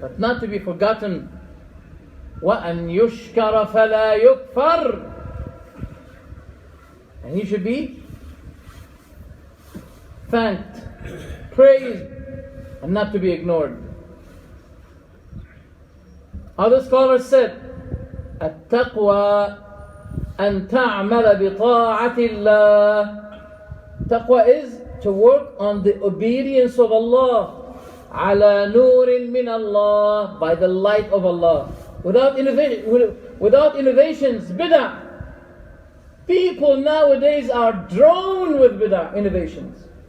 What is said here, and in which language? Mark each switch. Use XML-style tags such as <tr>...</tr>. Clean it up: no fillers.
<en>but not to be forgotten.</en> <ar>وَأَنْ يُشْكَرَ فَلَا يُكْفَرْ.</ar> <en>And he should be thanked, praised, and not to be ignored. Other scholars said,</en> <ar>التقوى أن تعمل بطاعة الله.</ar> <en>Taqwa is to work on the obedience of Allah.</en> <ar>على نور من الله,</ar> <en>by the light of Allah. Without innovations, bid'ah. People nowadays are drawn with bid'ah, innovations.</en>